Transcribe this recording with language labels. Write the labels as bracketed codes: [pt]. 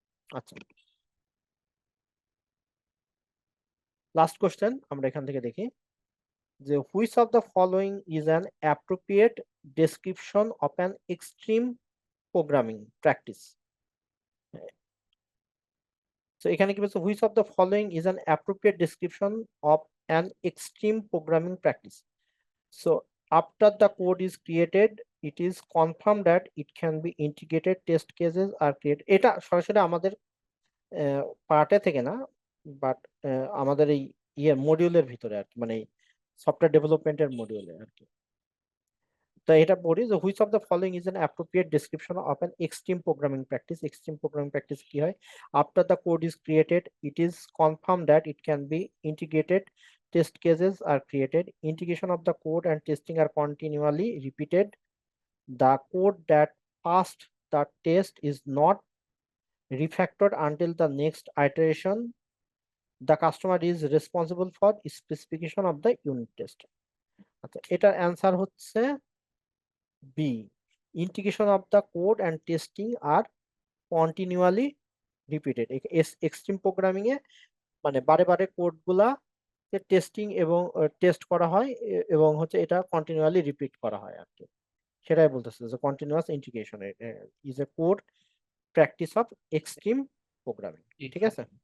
[bn] আচ্ছা, last question আমরা এখান থেকে দেখি যে [en] Which of the following is an appropriate description of an extreme programming practice. So [bn] এখানে কি বলছে, [en] Which of the following is an appropriate description of an extreme programming practice. So after the code is created, it is confirmed that it can be integrated, test cases are created. [bn] এটা সরাসরি আমাদের পার্টে থেকে না, but আমাদের এই মডিউলের ভিতরে আর কি, মানে সফটওয়্যার ডেভেলপমেন্টের মডিউলে আর কি। তো এটা পড়ি যে [en] Which of the following is an appropriate description of an extreme programming practice. [bn] Extreme programming practice কি হয়? [en] After the code is created, it is confirm that it can be integrated, test cases are created, integration of the code and testing are continually repeated, the code that passed the test is not refactored until the next iteration, the customer is responsible for specification of the unit test. [bn] আচ্ছা এটার answer হচ্ছে B, [en] integration of the code and testing are continually repeated। [bn] Extreme programming এ মানে বারে বারে code গুলা testing এবং test করা হয় এবং হচ্ছে এটা কন্টিনিউয়ালি রিপিট করা হয় আর কি, সেটাই বলতেছে যে [en] continuous integration is a code practice of extreme programming, [bn] ঠিক আছে।